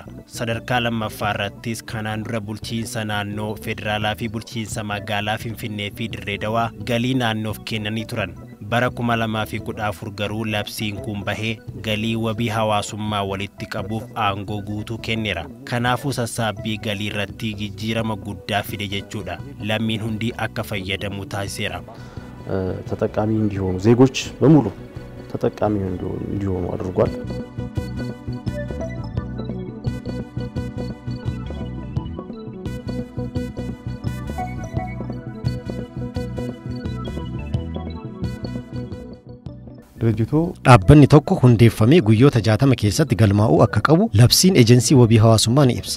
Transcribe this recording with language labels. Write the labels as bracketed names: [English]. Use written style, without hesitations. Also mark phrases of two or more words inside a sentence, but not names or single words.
[Oromo] Sadarkaa lammaffaa irrattis kanaan dura bulchiinsa naannoo federaalaa fi bulchiinsa magaalaa Finfinnee fi Dirree Dawaa galii naannoof kennanii turan. Bara 2014 garuu labsiin kun bahee galii wabii hawaasummaa walitti qabuuf aangoo guutuu kenneera. Kanaafuu sassaabbii galii irratti jijjiirama guddaa fide jechuudha. Lammiin hundi akka fayyadamu taasiseera. [Amharic] ተጠቃሚ እንዲሆኑ ዜጎች በሙሉ ተጠቃሚ እንዲሆኑ አድርጓል። [Oromo] dhaabbanni tokko hundeeffamee guyyoota 60 keessatti galmaa'uu akka qabu labsiin ejensii wabii hawaasummaa ni ibsa.